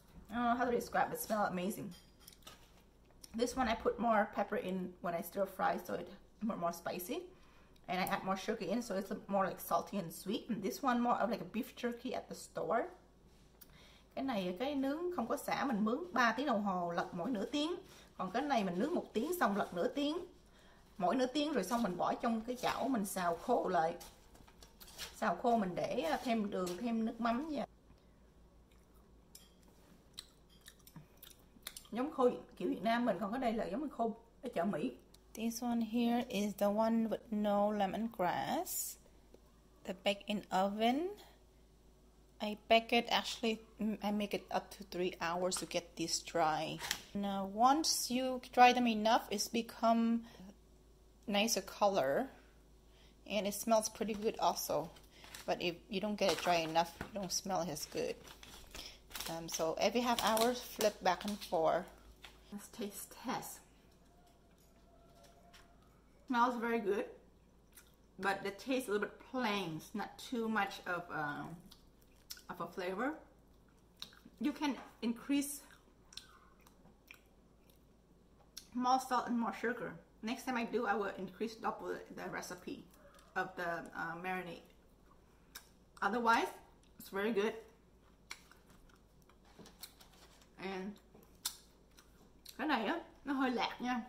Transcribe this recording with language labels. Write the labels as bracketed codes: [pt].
[en] I don't know how to describe it. It smells amazing. This one I put more pepper in when I stir fry, so it's more spicy. And I add more sugar in, so it's more like salty and sweet. And this one more of like a beef jerky at the store. [vi] Cái này cái nướng không có xả, mình nướng 3 tiếng đồng hồ, lật mỗi nửa tiếng. Còn cái này mình nướng 1 tiếng xong lật nửa tiếng. Mỗi nửa tiếng rồi xong mình bỏ trong cái chảo, mình xào khô lại. Xào khô mình để thêm đường, thêm nước mắm vào. Giống khô kiểu Việt Nam mình, còn cái đây là giống khô ở chợ Mỹ. [en] This one here is the one with no lemongrass. The bake in oven. I bake it, actually I make it up to 3 hours to get this dry. Now once you dry them enough, it's become nicer color and it smells pretty good also. But if you don't get it dry enough, you don't smell it as good. So every half hour, flip back and forth. Let's taste test. Smells very good, but the taste is a little bit plain. It's not too much of a flavor. You can increase more salt and more sugar. Next time I do, I will increase double the recipe of the marinade. Otherwise, it's very good. [vi] And cái này á, nó hơi lạc nha.